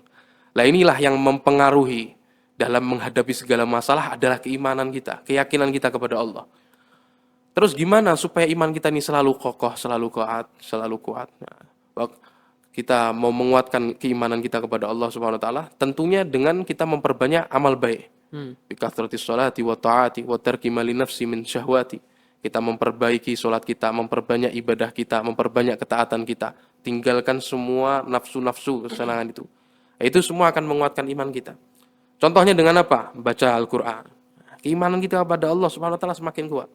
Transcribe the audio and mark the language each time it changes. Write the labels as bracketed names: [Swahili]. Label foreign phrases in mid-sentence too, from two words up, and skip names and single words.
[Indonesian] Nah inilah yang mempengaruhi dalam menghadapi segala masalah adalah keimanan kita, keyakinan kita kepada Allah. Terus gimana supaya iman kita ini selalu kokoh, selalu kuat, selalu kuat? Nah, kita mau menguatkan keimanan kita kepada Allah [Arabic] سبحانه وتعالى, [Indonesian] tentunya dengan kita memperbanyak amal baik. [Arabic] بكثرة الصلاة والطاعة وترك ما للنفس من الشهوات. [Indonesian] Kita memperbaiki sholat kita, memperbanyak ibadah kita, memperbanyak ketaatan kita, tinggalkan semua nafsu-nafsu kesenangan itu. Itu semua akan menguatkan iman kita. Contohnya dengan apa? Baca Al-Quran. Keimanan kita kepada Allah [Arabic] سبحانه وتعالى [Indonesian] semakin kuat.